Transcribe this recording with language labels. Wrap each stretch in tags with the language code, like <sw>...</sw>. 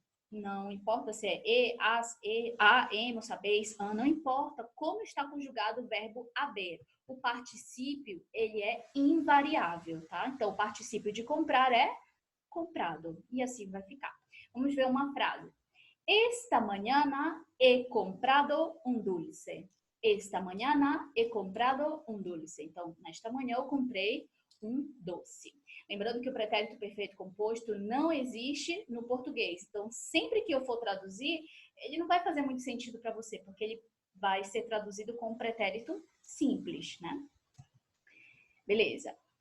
<pt>Não importa se é e, as, e, a, emos, sabeis, an, não importa como está conjugado o verbo haber. O particípio, ele é invariável, tá? Então, o particípio de comprar é comprado. E assim vai ficar. Vamos ver uma frase.</pt> <es>Esta mañana he comprado un dulce. Esta mañana he comprado un dulce.</es> <pt>Então, nesta manhã eu comprei um doce. Lembrando que o pretérito perfeito composto não existe no português. Então, sempre que eu for traduzir, ele não vai fazer muito sentido para você, porque ele vai ser traduzido com um pretérito simples, né? Beleza.</pt>